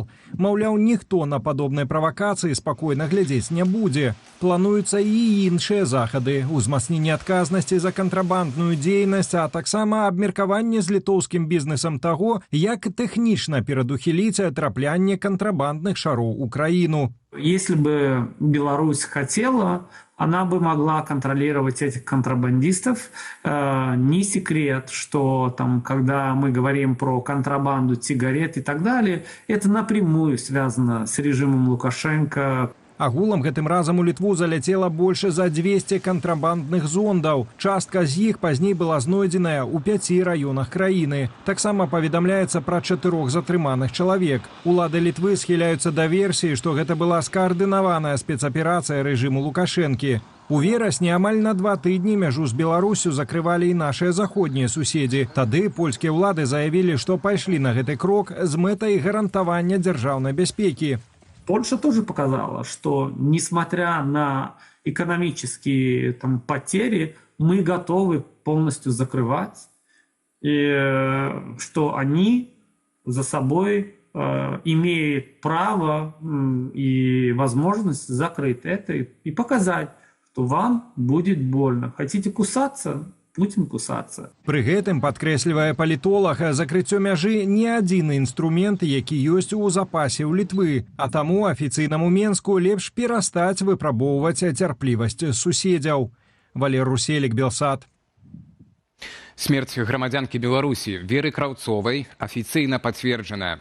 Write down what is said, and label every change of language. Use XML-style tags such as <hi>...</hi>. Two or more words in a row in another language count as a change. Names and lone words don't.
<be>Маўляў, ніхто на падобнай правакацыі спакойна глядзець не будзе. Плануюцца і іншыя захады, узмацненне адказнасці за кантрабандную дзейнасць, а таксама абмеркаванне з літоўскім бізнесам таго, як тэхнічна перадухіліць траплянне кантрабандных шароў у краіну.</be> <ru>Если бы Беларусь хотела, она бы могла контролировать этих контрабандистов. Не секрет, что там, когда мы говорим про контрабанду сигарет и так далее, это напрямую связано с режимом Лукашенко.</ru> <be>Агулам гэтым разам у Літву заляцела больше за 200 кантрабандных зондаў. Частка з іх пазней была знойдзеная ў 5 раёнах краіны. Таксама паведамляецца пра 4 затрыманых чалавек. Улады Літвы схіляюцца да версіі, што гэта была скаардынаваная спецаперацыя рэжыму Лукашэнкі. У верасні амаль на 2 тыдні мяжу з Беларусю закрывалі і нашыя заходнія суседзі. Тады польскія ўлады заявілі, што пайшлі на гэты крок з мэтай гарантавання дзяржаўнай бяспекі.</be> <ru>Польша тоже показала, что несмотря на экономические потери, мы готовы полностью закрывать, и что они за собой имеют право и возможность закрыть это и показать, что вам будет больно. Хотите кусаться? Будем кусаться.</ru> <be>Пры гэтым, падкрэслівае палітолаг, закрыццё мяжы не адзіны інструмент, які ёсць у запасе ў Літвы, а таму афіцыйнаму Менску лепш перастаць выпрабоўваць цярплівасць суседзяў. Валер Руселік, Белсат. Смерць грамадзянкі Беларусі Веры Краўцовай афіцыйна пацверджаная.</be>